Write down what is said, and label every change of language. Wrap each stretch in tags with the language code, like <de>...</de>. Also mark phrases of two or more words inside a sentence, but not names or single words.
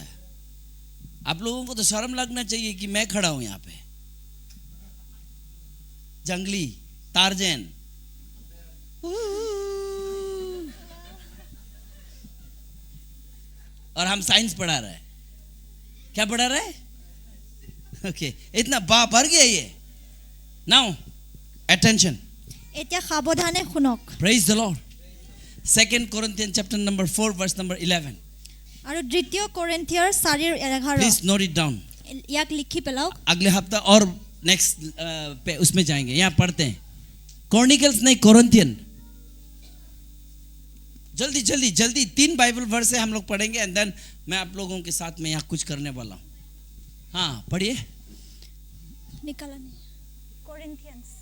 <hi>आप लोगों को तो शर्म लगना चाहिए कि मैं खड़ा हूं यहाँ पे, जंगली टार्जन। और हम साइंस पढ़ा रहे हैं। क्या पढ़ा रहे हैं? ओके, इतना भर गया ये।</hi> <en>now attention,</en> <as>এতিয়া সাৱধানে শুনক।</as> <en>praise the Lord. 2 Corinthians chapter number 4 verse number 11।</en> <as>আৰু দ্বিতীয় কৰিন্থিয়ৰ 4:11।</as> <en>please note it down.</en> <as>ইয়াক লিখি পেলাওক।</as> <hi>अगले हफ्ता और नेक्स्ट पे उसमें जाएंगे। यहाँ पढ़ते हैं कॉर्निकल्स नहीं, कोरिंथियन। जल्दी जल्दी जल्दी 3</hi> <en>Bible verse</en> <hi>से हम लोग पढ़ेंगे</hi> <en>and then</en> <hi>मैं आप लोगों के साथ में यहाँ कुछ करने वाला हूँ। हाँ पढ़िए। निकाला नहीं। कोरिन्थियंस।</hi>